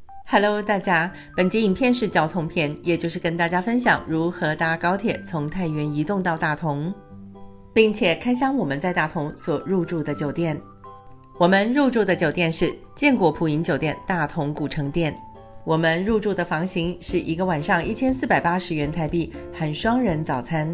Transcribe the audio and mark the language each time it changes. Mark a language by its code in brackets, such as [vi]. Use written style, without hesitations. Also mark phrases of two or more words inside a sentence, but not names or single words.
[zh] Hello， 大家，本集影片是交通片，也就是跟大家分享如何搭高鐵從太原移動到大同，並且開箱我們在大同所入住的酒店。我們入住的酒店是建國普銀酒店大同古城店。我們入住的房型是一個晚上1480元台幣，含雙人早餐。